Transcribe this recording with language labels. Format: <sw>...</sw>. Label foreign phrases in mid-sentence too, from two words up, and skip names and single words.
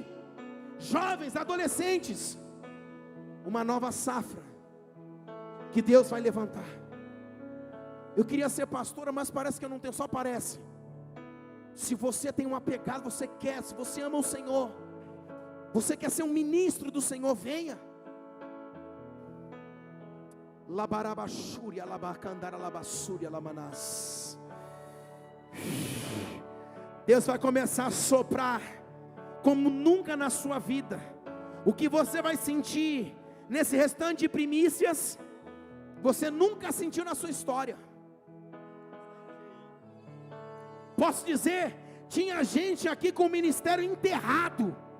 <pt>Jovens, adolescentes, uma nova safra que Deus vai levantar. Eu queria ser pastora, mas parece que eu não tenho, só parece. Se você tem uma pegada, você quer, se você ama o Senhor, você quer ser um ministro do Senhor, venha. Labarabachúria, labacandara, labassúria, lamanás. Deus vai começar a soprar como nunca na sua vida. O que você vai sentir nesse restante de primícias, você nunca sentiu na sua história. Posso dizer, tinha gente aqui com o ministério enterrado.</pt>